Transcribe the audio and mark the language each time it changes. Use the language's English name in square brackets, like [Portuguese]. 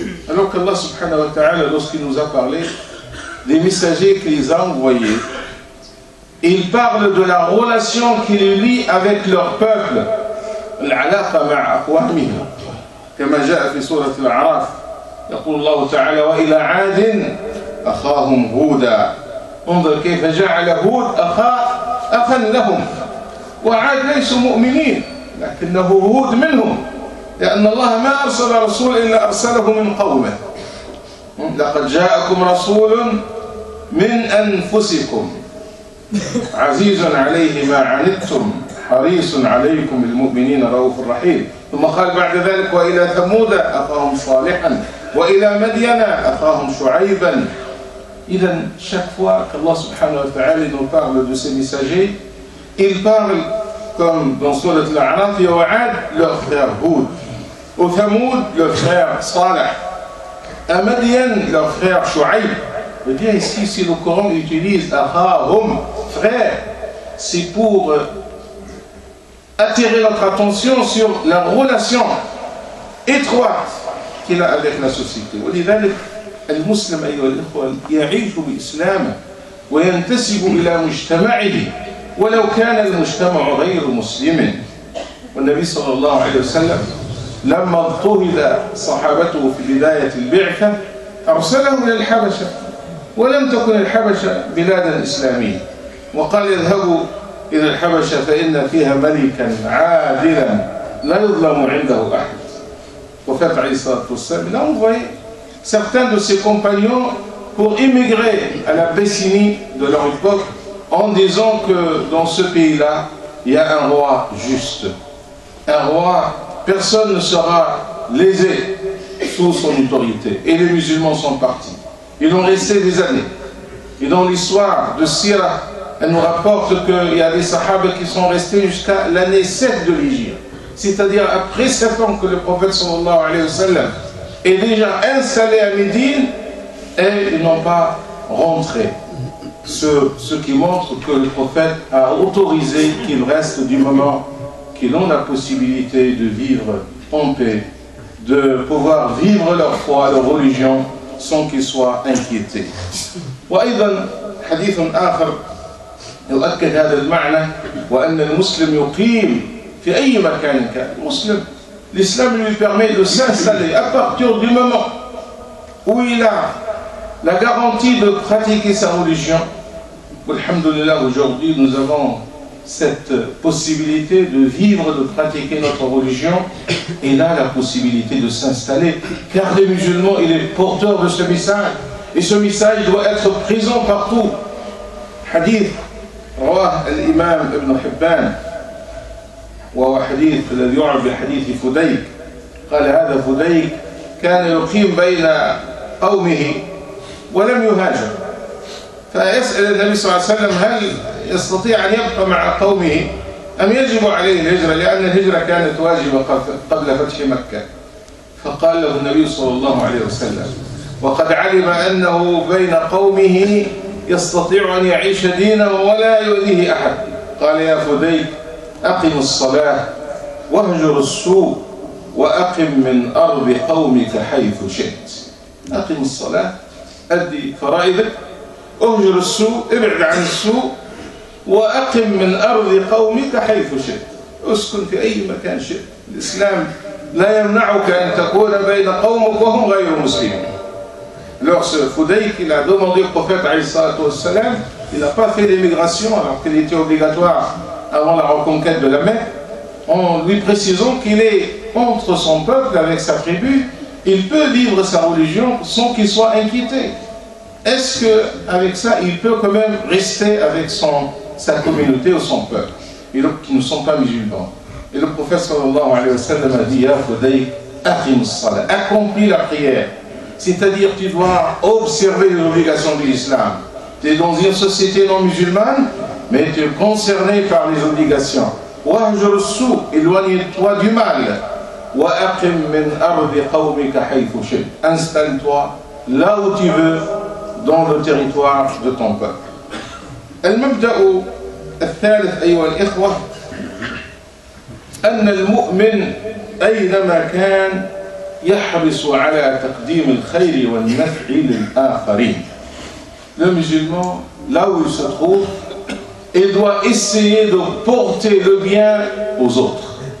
[French] Alors qu'Allah subhanahu wa ta'ala, lorsqu'il nous a parlé des messagers qu'il les a envoyés, il parle de la relation qui les lie avec leur peuple. [Arabic] العلاقة مع أقوامهم كما جاء في سورة الأعراف يقول الله تعالى وإلى عاد أخاهم هودا انظر كيف جعل هود أخا لهم وعاد ليسوا مؤمنين لكنه هود منهم لأن الله ما أرسل رسول إلا أرسله من قومه لقد جاءكم رسول من أنفسكم عزيز عليه ما عنتم حريص عليكم المؤمنين رؤوف رحيم. ثم قال بعد ذلك وإلى ثمود أخاهم صالحا وإلى مدين أخاهم شعيبا. إذا [French] chaque fois qu'Allah subhanahu wa ta'ala nous parle de ces messagers, il parle comme dans Surat al-A'raf, et au Ad, leur frère Houd, au Thamoud, leur frère Salih, à Madian, leur frère Shu'aib. Eh bien ici, si le Coran utilise Akhahum, frère, c'est pour attirer notre attention sur la relation étroite qu'il a avec la société. [Arabic] ولذلك المسلم أيها الإخوة يعيش بإسلامه وينتسب إلى مجتمعه ولو كان المجتمع غير مسلم. والنبي صلى الله عليه وسلم لما اضطهد صحابته في بداية البعثة أرسلهم إلى الحبشة ولم تكن الحبشة بلادا إسلامية وقال اذهبوا إلى الحبشة فإن فيها ملكا عادلا لا يظلم عنده أحد. وفات عليه الصلاة والسلام [French] il a envoyé certains de ses compagnons pour immigrer à l'Abyssinie de leur époque en disant que dans ce pays-là il y a un roi juste, un roi, personne ne sera lésé sous son autorité. Et les musulmans sont partis. Ils ont resté des années. Et dans l'histoire de Sira, elle nous rapporte qu'il y a des sahaba qui sont restés jusqu'à l'année 7 de l'Hégire. C'est-à-dire après 7 ans que le prophète sallallahu alayhi wa sallam est déjà installé à Médine et ils n'ont pas rentré. Ce qui montre que le prophète a autorisé qu'ils restent du moment qu'ils ont la possibilité de vivre en paix, de pouvoir vivre leur foi, leur religion sans qu'ils soient inquiétés. [Arabic] وأيضا حديث آخر يؤكد هذا المعنى وأن المسلم يقيم في أي مكان كان. المسلم, [French] l'islam lui permet de s'installer à partir du moment où il a la garantie de pratiquer sa religion. Alhamdulillah, aujourd'hui nous avons cette possibilité de vivre, de pratiquer notre religion, et là la possibilité de s'installer, car les musulmans, il est porteur de ce message, et ce message doit être présent partout. [Arabic] Hadith, رواه الإمام ابن حبان وهو حديث الذي يعرف بحديث فديك. قال هذا فديك كان يقيم بين قومه ولم يهاجر، فيسأل النبي صلى الله عليه وسلم هل يستطيع أن يبقى مع قومه أم يجب عليه الهجرة، لأن الهجرة كانت واجبة قبل فتح مكة. فقال له النبي صلى الله عليه وسلم وقد علم أنه بين قومه يستطيع أن يعيش دينه ولا يؤذيه أحد، قال يا فديك أقم الصلاة واهجر السوء وأقم من أرض قومك حيث شئت. أقم الصلاة، أدي فرائضك، اهجر السوء، ابعد عن السوء، وأقم من أرض قومك حيث شئت، اسكن في أي مكان شئت. الإسلام لا يمنعك أن تكون بين قومك وهم غير مسلمين. [French] Alors ce Fudayk, il a demandé au prophète ﷺ, il n'a pas fait l'émigration alors qu'il était obligatoire avant la reconquête de la Mecque, en lui précisant qu'il est entre son peuple avec sa tribu, il peut vivre sa religion sans qu'il soit inquiété. Est-ce qu'avec ça, il peut quand même rester avec sa communauté ou son peuple, et donc qui ne sont pas musulmans? Et le prophète sallallahu alayhi wa sallam a dit, Ya Fudayk, [Arabic] aqim as-salat, [French] accomplis la prière. C'est-à-dire tu dois observer les obligations de l'islam. Tu es dans une société non musulmane, mais tu es concerné par les obligations. [Arabic] Wahjur as-sou, [French] éloigne-toi du mal. [Arabic] Wa aqim min ardi qawmika haythu shi'ta. [French] Installe-toi là où tu veux, dans le territoire de ton peuple. [Arabic] المبدأ الثالث أيها الإخوة أن المؤمن أينما كان يحرص على تقديم الخير والنفع للآخرين. [French] Le musulman, là où il se trouve, il doit essayer de porter le bien aux autres.